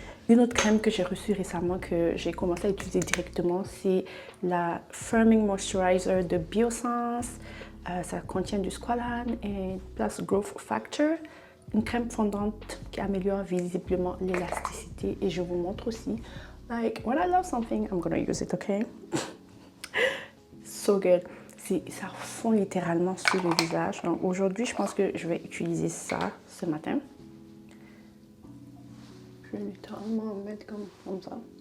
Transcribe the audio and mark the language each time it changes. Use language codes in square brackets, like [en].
[fr] Une autre crème que j'ai reçue récemment, que j'ai commencé à utiliser directement, c'est la Firming Moisturizer de Biossance. Ça contient du squalane et plus Growth Factor. Une crème fondante qui améliore visiblement l'élasticité. Et je vous montre aussi. [en] Like, when I love something, I'm gonna use it, okay? So good. [fr] Ça fond littéralement sur le visage. Donc aujourd'hui, je pense que je vais utiliser ça ce matin. Je vais littéralement mettre comme ça.